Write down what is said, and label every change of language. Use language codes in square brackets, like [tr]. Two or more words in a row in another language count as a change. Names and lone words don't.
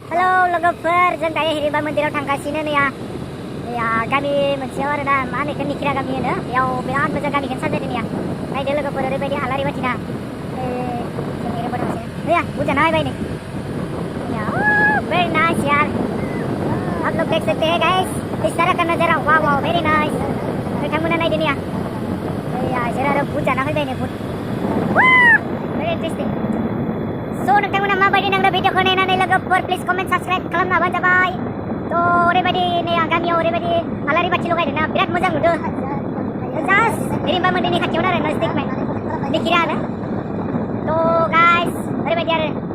[brx] Halo logoper, जों दायो हिरिम्बा मन्दिराव थांगासिनो नै गामि मोनसेयाव आरोना मा होनो बेखौ निखिरा गामि होनो बेयाव बिराद मोजां गामिखौनो साजायदों नै नायदो लोगोफोर ओरैबायदि आलारि बाथि ना जों हिरिम्बा थांगासिनो नै बुरजा नायबाय नै [en] very nice [hi] यार आप लोग देख सकते हैं गाइस इस तरह का नजारा वाह वाह [en] very nice [brx] नोंथांमोना नायदो नै जों आरो बुरजा ना फैबाय नै [en] very interesting [brx] So नोंथांमोना माबायदि नांदों भिडिअखौ नायनानै लोगोफोर [en] please comment subscribe [brx] खालामना होबानो जाबाय तो ओरैबायदि नै गामियाव ओरैबायदि आलारि बाथि लगायदों ना बिराद मोजां नुदों जास्ट हिरिम्बा मन्दिरनि खाथियावनो आरो नजदिक निखिरा आरो तो गाइस ओरैबायदि आरो